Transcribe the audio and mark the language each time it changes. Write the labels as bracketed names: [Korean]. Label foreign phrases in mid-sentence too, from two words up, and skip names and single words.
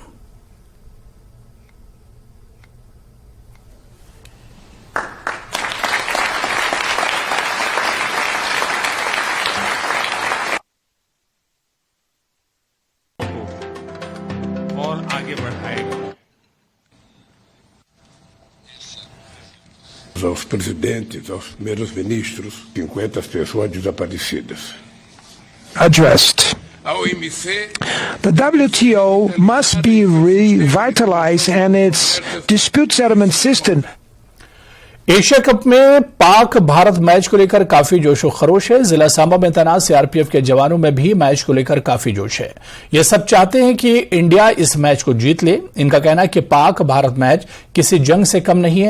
[Hindi] और आगे बढ़ाएगा। [Portuguese] Aos presidentes, aos primeiros ministros, 50 pessoas desaparecidas. [English] Addressed. [Portuguese] A OMC, [English] The WTO must be revitalized and its dispute settlement system. [Hindi] एशिया कप में पाक भारत मैच को लेकर काफी जोशो खरोश है। जिला सांबा में तैनात सीआरपीएफ के जवानों में भी मैच को लेकर काफी जोश है। ये सब चाहते हैं कि इंडिया इस मैच को जीत ले। इनका कहना है कि पाक भारत मैच किसी जंग से कम नहीं है।